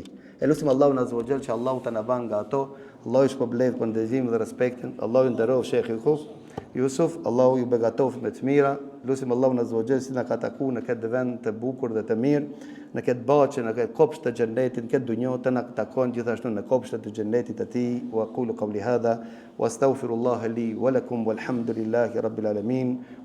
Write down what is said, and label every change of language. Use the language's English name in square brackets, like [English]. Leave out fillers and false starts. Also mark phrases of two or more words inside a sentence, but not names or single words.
[Albanian] E lutim Allahun [Arabic] عز وجل [Albanian] që Allahu ta na ban nga ato. Allahu ju shpërblet për ndëzimin dhe respektin. Allahu ju nderoj Sheikh Yusuf, Allahu ju begatoft me të mira. Lutim Allahun [Arabic] عز وجل [Albanian] si na ka takuar në këtë vend të bukur dhe të mirë, në këtë baçë, në këtë kopsht të xhennetit, në këtë dunjë të na takon gjithashtu në kopshtet të xhennetit të tij. [Arabic] وأقول قولي هذا وأستغفر الله لي ولكم والحمد لله رب العالمين.